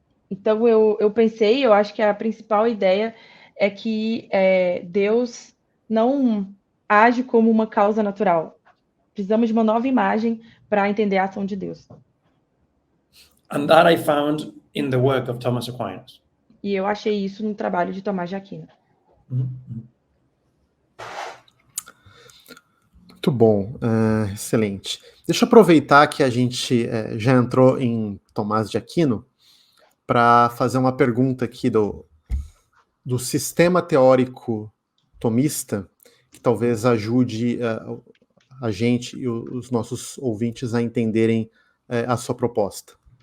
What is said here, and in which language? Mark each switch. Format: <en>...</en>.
<pt>Então eu pensei, eu acho que a principal ideia é que Deus não age como uma causa natural. Precisamos de uma nova imagem para entender a ação de Deus.</pt> <en>And that I found in the work of Thomas Aquinas.</en> <pt>E eu achei isso no trabalho de Tomás de Aquino. Muito bom, excelente. Deixa eu aproveitar que a gente já entrou em Tomás de Aquino para fazer uma pergunta aqui do sistema teórico tomista, que talvez ajude a gente e os nossos ouvintes a entenderem a sua proposta.</pt>